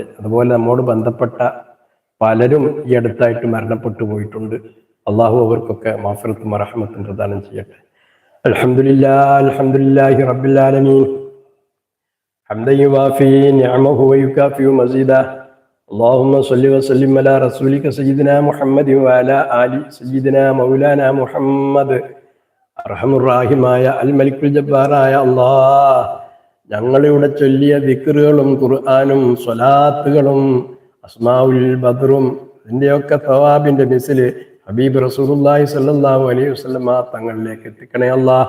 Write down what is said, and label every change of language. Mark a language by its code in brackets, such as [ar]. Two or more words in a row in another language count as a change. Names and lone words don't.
[ml] അതുപോലെ നമ്മോട് ബന്ധപ്പെട്ട പലരും ഈ അടുത്തായിട്ട് മരണപ്പെട്ടു പോയിട്ടുണ്ട്. അള്ളാഹു അവർക്കൊക്കെ മഗ്ഫിറത്തും റഹ്മത്തും പ്രദാനം ചെയ്യട്ടെ. [ar] الحمد لله رب العالمين حمدا يوافي نعمه ويكافئ مزيده. اللهم صل وسلم على رسولك سيدنا محمد وعلى آل سيدنا مولانا محمد. [ml] അർഹമുറാഹിമായ [ar] الملك الجبار [ml] അല്ലാഹ്, ഞങ്ങളിവിടെ ചൊല്ലിയ ദിക്റുകളും ഖുർആനും സ്വലാത്തുകളും അസ്മാഉൽ ബദ്റും ഇതിൻ്റെയൊക്കെ തവാബിന്റെ മിസില് [ar] حبيب رسول الله صلى الله عليه وسلم [ml] തങ്ങളിലേക്ക് എത്തിക്കണേ അല്ലാഹ്.